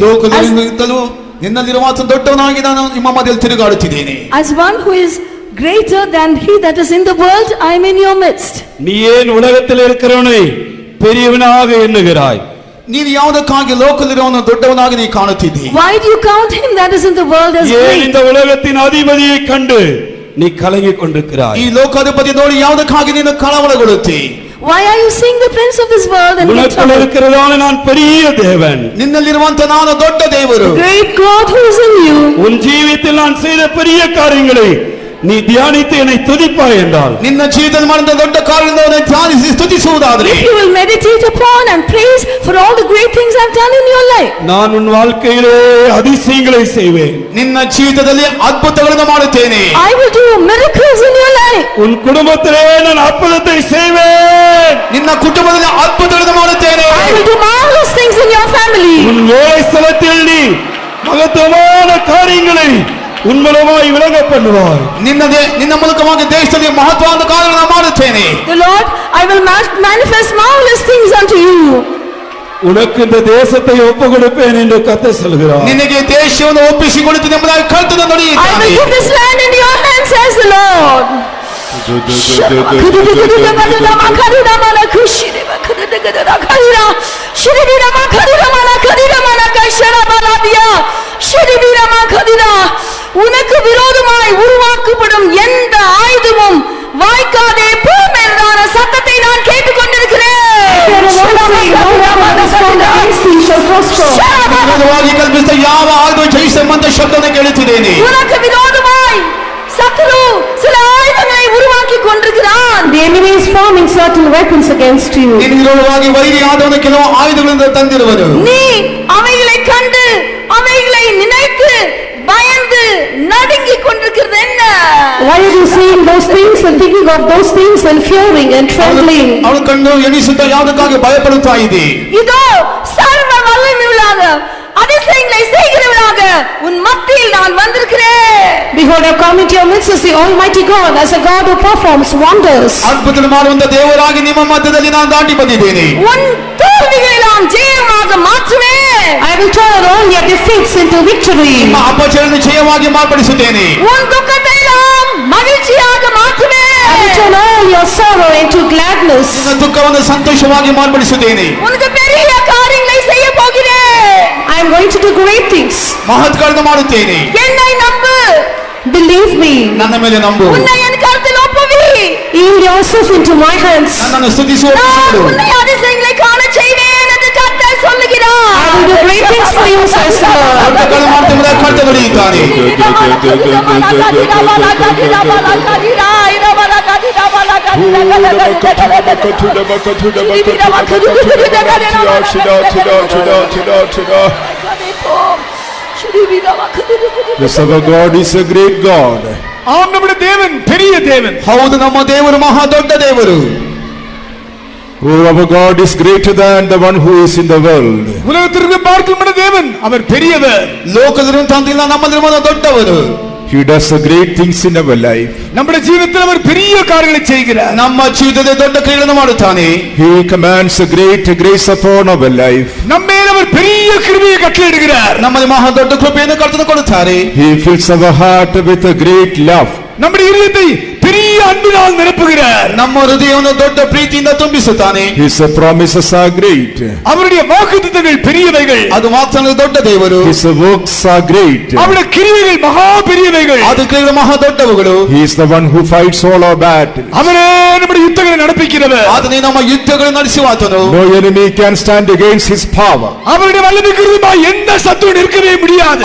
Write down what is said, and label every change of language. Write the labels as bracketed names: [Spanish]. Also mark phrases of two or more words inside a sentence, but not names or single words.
[Kannada] ಲೋಕದಲ್ಲಿದ್ದಲು ನಿನ್ನಲ್ಲಿರುವ ಮಾತ್ರ ದೊಡ್ಡವನಾಗಿ ನಾನು ನಿಮ್ಮ ಮಧ್ಯದಲ್ಲಿ ತಿರುಗಾಡುತ್ತಿದ್ದೇನೆ. [English] As one who is greater than he that is in the world, I am in your midst. [Tamil] நீ ஏன் உலகத்தில் இருக்கிறவனை பெரியவனாக எண்ணுகிறாய்? [Kannada] ನೀನು ಯಾವುದಕ್ಕಾಗಿ ಲೋಕದಲ್ಲಿರುವವನು ದೊಡ್ಡವನಾಗಿ ನೀ ಕಾಣುತ್ತಿದ್ದಿ? [English] Why do you count him that is in the world as [Tamil] ஏன் [English] great? [Tamil] இந்த உலகத்தின் அதிபதியை கண்டு நீ கலங்கிக் கொண்டிருக்கிறாய்? [Kannada] ಈ ಲೋಕಾಧಿಪತಿ ನೋಡಿ ಯಾವುದಕ್ಕಾಗಿ ನೀನು ಕಳವಳಗೊಳ್ಳುತ್ತಿ? [English] Why are you seeing the prince of this world and [Tamil] உனக்குள் இருக்கிறதான நான் பெரிய தேவன், [Kannada] ನಿನ್ನಲ್ಲಿರುವಂತ ನಾನು ದೊಡ್ಡ ದೇವರು, [English] great God who is in you? [Tamil] உன் ஜீவித்தில் நான் செய்த பெரிய காரியங்களை நீ தியானித்து என்னை துதிப்பாய் என்றால், [Kannada] ನಿನ್ನ ಜೀವಿತದಲ್ಲಿ ಮಾಡಿದ ದೊಡ್ಡ ಕಾರ್ಯಗಳನ್ನು ಧ್ಯಾನಿಸಿ ಸ್ತುತಿಸುವುದಾದರೆ, [English] If you will meditate upon and praise for all the great things I've done in your life, [Tamil] நான் உன் வாழ்க்கையிலே அதிசயங்களை செய்வேன். [Kannada] ನಿನ್ನ ಜೀವಿತದಲ್ಲಿ ಅದ್ಭುತಗಳನ್ನು ಮಾಡುತ್ತೇನೆ. [English] I will do miracles in your life. [Tamil] உன் குடும்பத்திலே நான் அற்புதத்தை செய்வேன். [Kannada] ನಿನ್ನ ಕುಟುಂಬದಲ್ಲಿ ಅದ್ಭುತಗಳನ್ನು ಮಾಡುತ್ತೇನೆ. [English] I will do marvelous things in your family. [Tamil] உன் வேலை ஸ்தலத்தில் நீ மகத்துவமான காரியங்களை உன் மூலமாய் விளங்க பண்ணுவாய். [Kannada] ನಿನ್ನ ಮೂಲಕವಾಗಿ ದೇಶದಲ್ಲಿ ಮಹತ್ವವಾದ ಕಾರ್ಯಗಳನ್ನು ಮಾಡುತ್ತೇನೆ. [English] The Lord, I will manifest marvelous things unto you. [Tamil] உனக்கு இந்த தேசத்தை ஒப்பு கொடுப்பேன் என்று கர்த்தர் சொல்கிறார். [Kannada] ನಿನಗೆ ದೇಶವನ್ನು ಒಪ್ಪಿಸಿಕೊಡುತ್ತೇನೆ ಎಂಬುದಾಗಿ ಕರ್ತನು [English] I will [Kannada] ನುಡಿಯುತ್ತಾನೆ. [English] give this land into your hands, says the Lord. [Tamil] உனக்கு விரோதமாய் உருவாக்கப்படும் எந்த ஆயுதமும் வாய்க்காதே போம் என்றான சத்தத்தை நான் கேட்டுக்கொண்டிருக்கிறேன். [Kannada] ವಿರೋಧವಾಗಿ ಕಲ್ಪಿಸಿದ ಯಾವ ಆಯುಧವು ಜಯಿಸೆಂಬಂತ ಶಬ್ದವನ್ನು ಕೇಳುತ್ತಿದ್ದೇನೆ. [Tamil] உனக்கு விரோதமாய் சத்துரு சில ஆயுதங்களை உருவாக்கி கொண்டிருக்கிறான். [English] The enemy is forming certain weapons against you. [Kannada] ನಿನ್ನ ವಿರೋಧವಾಗಿ ವೈರಿ ಆದವನು ಕೆಲವು ಆಯುಧಗಳಿಂದ ತಂದಿರುವನು. [Tamil] நீ அவைகளை கண்டு அவைகளை நினைத்து பயந்து நடுங்கிக் கொண்டிருக்கிறது என்ன? [English] Why are you seeing those things and thinking of those things and fearing and trembling? [Kannada] ಅವಳು ಕಂಡು ಎಣಿಸುತ್ತಾ ಯಾವುದಕ್ಕಾಗಿ ಭಯಪಡುತ್ತಾ ಇದೆ? [Tamil] இதோ சர்வ வல்லமையுள்ளாக அதிசயங்களை செய்கிறவனாக உன் மத்தியில் நான் வந்திருக்கிறேன். [English] Behold, I come into your midst as the Almighty God, as a God who performs wonders. [Kannada] ಅದ್ಭುತ ಮಾಡುವಂತ ದೇವರಾಗಿ ನಿಮ್ಮ ಮಧ್ಯದಲ್ಲಿ ನಾನು ದಾಟಿ ಬಂದಿದ್ದೇನೆ. [Tamil] உன் தோல்விகளெல்லாம் ஜெயமாக மாற்றுவேன். [English] I will turn all your defeats into victory. [Kannada] ನಿಮ್ಮ ಅಪಜಯವನ್ನು ಜಯವಾಗಿ ಮಾರ್ಪಡಿಸುತ್ತೇನೆ. [Tamil] உன் துக்கத்தை எல்லாம் மகிழ்ச்சியாக மாற்றுவேன். [English] I will turn all your sorrow into gladness. [Kannada] ನಿನ್ನ ದುಃಖವನ್ನು ಸಂತೋಷವಾಗಿ ಮಾರ್ಪಡಿಸುತ್ತೇನೆ. [Tamil] உனக்கு பெரிய காரியங்களை செய்ய போகிறேன். [English] I am going to do great things. [Kannada] ಮಹತ್ಕಾರ್ಯಗಳನ್ನು ಮಾಡುತ್ತೇನೆ. [Tamil] என்னை நம்பு. [English] Believe me. [Kannada] ನನ್ನ ಮೇಲೆ ನಂಬು. [Tamil] உன்னை என் கரத்தில் ஒப்புவி. [English] Yield yourself into my hands. [Kannada] ನನ್ನನ್ನು ಸ್ತುತಿಸುವ [Tamil] நான் உன்னை அதிசயங்களை காண செய்வேன் என்று கர்த்தர் சொல்லுகிறார். [English] I will do great things for you, says the Lord. [Kannada] ಅದ್ಭುತಗಳನ್ನು ಮಾಡುತ್ತಾ ಕರ್ತನು ನುಡಿಯುತ್ತಾನೆ. [English] Yes, our God is a great God. [Tamil] ஆம், நம்முடைய தேவன் பெரிய தேவன். [Kannada] ಹೌದು, ನಮ್ಮ ದೇವರು ಮಹಾ ದೊಡ್ಡ ದೇವರು. [English] Oh, our God is greater than the one who is in the world. [Tamil] உலகத்திற்கு பார்க்கும் நம்முடைய தேவன் அவர் பெரியவர். [Kannada] ಲೋಕದಲ್ಲಿರುವಂತಹ ನಮ್ಮಲ್ಲಿರುವ ದೊಡ್ಡವರು. [English] He does great things in our life. [Tamil] நம்முடைய ஜீவிதத்தில் அவர் பெரிய காரியங்களை செய்கிறார். [Kannada] ನಮ್ಮ ಜೀವಿತದಲ್ಲಿ ದೊಡ್ಡ ಕ್ರಿಯೆಗಳನ್ನು ಮಾಡುತ್ತಾನೆ. [English] He commands a great grace upon our life. [Tamil] நம்ம மேல் அவர் பெரிய கிருபையை கட்டளையிடுகிறார். [Kannada] ನಮ್ಮಲ್ಲಿ ಮಹಾ ದೊಡ್ಡ ಕೃಪೆಯನ್ನು ಕರ್ತನು ಕೊಡುತ್ತಾರೆ. [English] He fills our heart with a great love. [Tamil] நம்முடைய இதயத்தை பெரிய அன்பினால் நிரப்புகிறார். [Kannada] ನಮ್ಮ ಹೃದಯವನ್ನು ದೊಡ್ಡ ಪ್ರೀತಿಯಿಂದ ತುಂಬಿಸುತ್ತಾನೆ. [English] His promises are great. [Tamil] அவருடைய வாக்குத்தத்தங்கள் பெரியவைகள். [Kannada] ಅದು ಮಾತ್ರ ದೊಡ್ಡ ದೇವರು. [English] His works are great. [Tamil] அவருடைய கிரியைகள் மகா பெரியவைகள். [Kannada] ಅದು ಕ್ರಿಯೆಗಳು ಮಹಾ ದೊಡ್ಡವುಗಳು. [English] He is the one who fights all our battles. [Tamil] அவரே நம்முடைய யுத்தங்களை நடப்பிக்கிறவர். [Kannada] ಆತನೇ ನಮ್ಮ ಯುದ್ಧಗಳನ್ನು ನಡೆಸುವಾತನು. [English] No enemy can stand against his power. [Tamil] அவருடைய வல்லமைக்கு விரோதமாக எந்த சத்துரு நிற்கவே முடியாது.